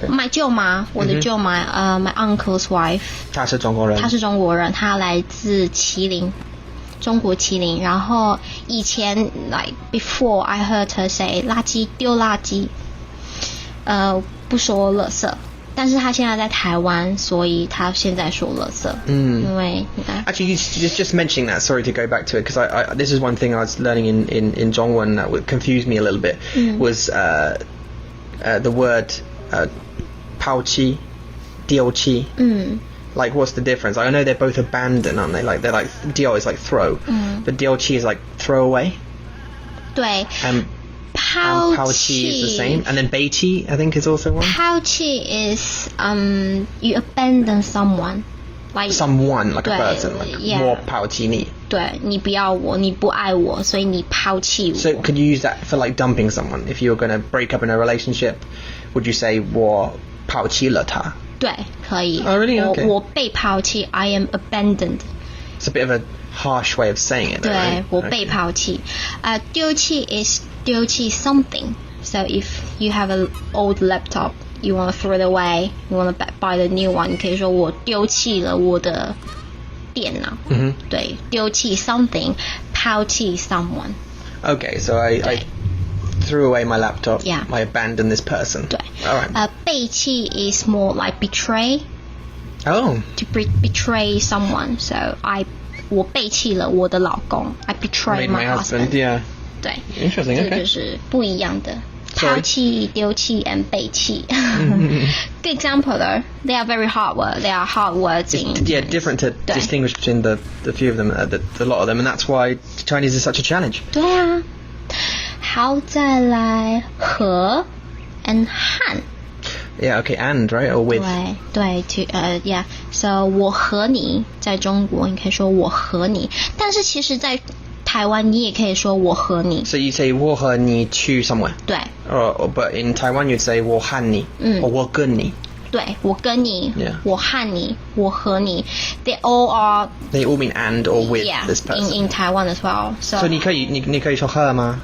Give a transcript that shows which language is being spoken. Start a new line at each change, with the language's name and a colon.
English: my 舅妈，
Chinese: 我的舅妈，
English: my uncle's wife。
Chinese: 她是中国人。她来自麒麟。中国麒麟，然后以前
English: like before
Chinese: I heard her say 垃圾丢垃圾，不说垃圾，但是他现在在台湾，所以他现在说垃圾。因为
English: Actually, just mentioning that. Sorry to go back to it because I this is one thing I was learning in Zhongwen that would confuse me a little bit was the word 抛弃 丢弃. Like, what's the difference? I know they're both abandon, aren't they? Like, they're like, 丢 is like throw, but 丢弃 is like throw away.
Chinese: 对。
English: 抛弃 is the same, and then 背弃 I think is also one. 抛弃 is you abandon someone, like someone, like a person, like 我抛弃你.
Chinese: 对，你不要我，你不爱我，所以你抛弃我。
English: So could you use that for like dumping someone? If you were going to break up in a relationship, would you say
Chinese: 我抛弃了他? 对，可以。
English: Oh, really? Okay.
Chinese: 我被抛弃
English: I am abandoned. It's a bit of a harsh way of saying it.
Chinese: 对，
English: right?
Chinese: 我被抛弃。
English: 丢弃 is 丢弃 something. So if you have an old laptop, you want to throw it away, you want to buy the new one,
Chinese: 你可以说我丢弃了我的电脑。
English: 对，丢弃 something, 抛弃 someone. Okay, so I threw away my laptop. Yeah. I abandoned this person.
Chinese: 对。
English: All right. 背弃 is more like betray. Oh. To betray someone.
Chinese: So 我背弃了我的老公.
English: I betray my husband. Yeah.
Chinese: 对。
English: Interesting.
Chinese: 这就是不一样的。
English: Sorry. 抛弃、丢弃 and 背弃.Good example though. They are very hard words. They are hard words in different to distinguish between the few of them, the lot of them, and that's why Chinese is such a challenge.
Chinese: 对啊。好，再来和 and 和。
English: Yeah, okay, and, right? Or with.
Chinese: 对 yeah. So 我和你在中国你可以说我和你，但是其实在台湾你也可以说我和你。
English: So you say
Chinese: 我和你去
English: somewhere.
Chinese: 对。
English: But in Taiwan you'd say 我和你 or
Chinese: 我跟你. 对，我跟你
English: Yeah.
Chinese: 我和你我和你
English: They all are. They all mean and or with this person. in Taiwan as well. So
Chinese: 你可以说和吗?